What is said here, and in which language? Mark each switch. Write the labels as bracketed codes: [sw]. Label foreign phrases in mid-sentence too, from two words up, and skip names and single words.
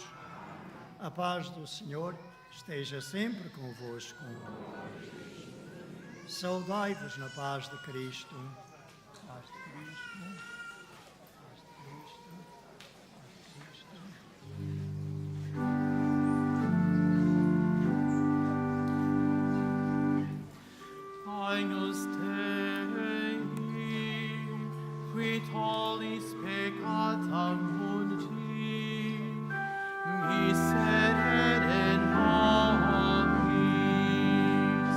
[pt] A paz do Senhor esteja sempre convosco. Saudai-vos na paz de Cristo. Paz de Cristo. Paz de Cristo. Paz de Cristo. [la] Agnus Dei, qui tollis peccata mundi, miserere nobis.